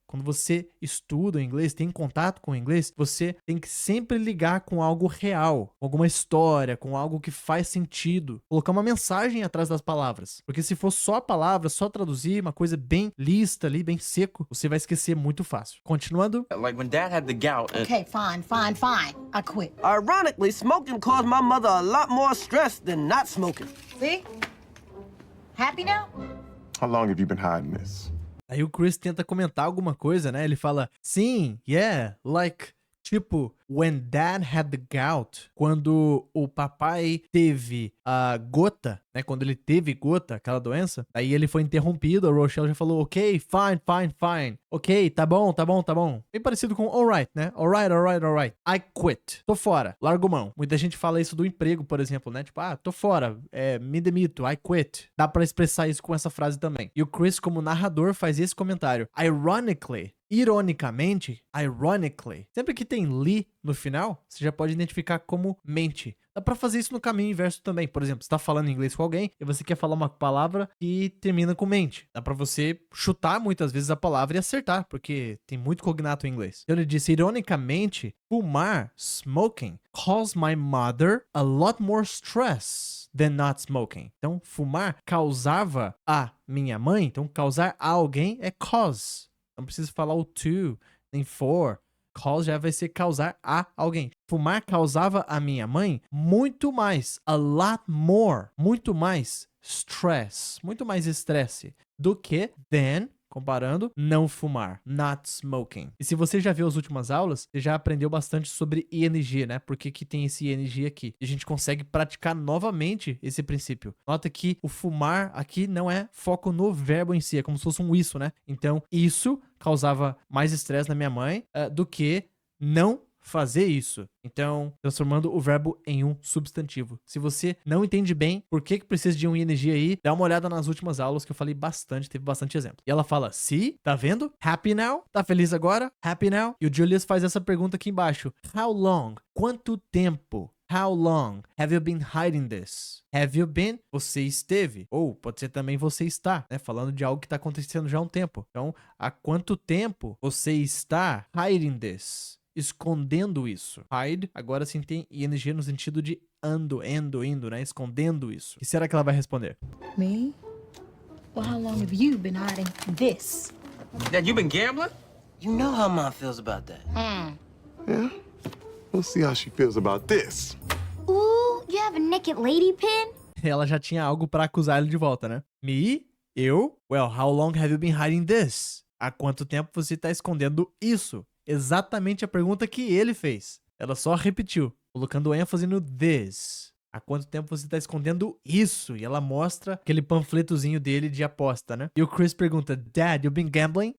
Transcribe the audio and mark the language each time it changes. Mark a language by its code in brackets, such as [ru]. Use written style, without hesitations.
[pt] Quando você estuda o inglês, tem contato com o inglês, você tem que sempre ligar com algo real, com alguma história, com algo que faz sentido. Colocar uma mensagem atrás das palavras. Porque se for só a palavra, só traduzir, uma coisa bem lista ali, bem seco, você vai esquecer muito fácil. Continuando. [en] Like when Dad had the gout. Okay, fine. I quit. Ironically, smoking caused my mother a lot more stress than not smoking. See? Happy now? How long have you been hiding this? [pt] Aí o Chris tenta comentar alguma coisa, né? Ele fala, sim, [en] yeah, like, [pt] tipo, [en] when Dad had the gout, [pt] quando o papai teve a gota, né? Quando ele teve gota, aquela doença, aí ele foi interrompido, a Rochelle já falou, [en] ok, fine. [pt] Ok, tá bom. Bem parecido com alright, né? Alright. [en] I quit. [pt] Tô fora, largo mão. Muita gente fala isso do emprego, por exemplo, né? Tipo, tô fora, me demito, [en] I quit. [pt] Dá pra expressar isso com essa frase também. E o Chris, como narrador, faz esse comentário. Ironically, sempre que tem li no final, você já pode identificar como mente. Dá pra fazer isso no caminho inverso também. Por exemplo, você tá falando inglês com alguém e você quer falar uma palavra que termina com mente. Dá pra você chutar muitas vezes a palavra e acertar, porque tem muito cognato em inglês. Então ele disse, ironicamente, fumar, [en] smoking, caused my mother a lot more stress than not smoking. [pt] Então, fumar causava a minha mãe. Então, causar a alguém é cause. Não precisa falar o to, nem for. Cause já vai ser causar a alguém. Fumar causava a minha mãe muito mais, [en] a lot more, [pt] muito mais stress, muito mais estresse do que than, comparando, não fumar, [en] not smoking. [pt] E se você já viu as últimas aulas, você já aprendeu bastante sobre ING, né? Por que tem esse ING aqui? E a gente consegue praticar novamente esse princípio. Nota que o fumar aqui não é foco no verbo em si, é como se fosse um isso, né? Então, isso causava mais estresse na minha mãe do que não fazer isso. Então, transformando o verbo em um substantivo. Se você não entende bem por que precisa de um ing aí, dá uma olhada nas últimas aulas que eu falei bastante, teve bastante exemplo. E ela fala, see, tá vendo? [en] Happy now? [pt] Tá feliz agora? Happy now? E o Julius faz essa pergunta aqui embaixo. [en] How long? [pt] Quanto tempo? [en] How long have you been hiding this? Have you been? Você esteve. [pt] Ou pode ser também você está, né? Falando de algo que está acontecendo já há um tempo. Então, há quanto tempo você está [en] hiding this? [pt] Escondendo isso. Hide, agora sim tem ing no sentido de indo, né? Escondendo isso. O que será que ela vai responder? [en] Me? Well, how long have you been hiding this? Dad, you been gambling? You know how Mom feels about that. Yeah? We'll see how she feels about this. Ooh, you have a naked lady pin? [pt] Ela já tinha algo pra acusar ele de volta, né? Me? Eu? [en] Well, how long have you been hiding this? [pt] Há quanto tempo você tá escondendo isso? Exatamente a pergunta que ele fez. Ela só repetiu, colocando ênfase no this. Há quanto tempo você tá escondendo isso? E ela mostra aquele panfletozinho dele de aposta, né? E o Chris pergunta, [en] Dad, you've been gambling?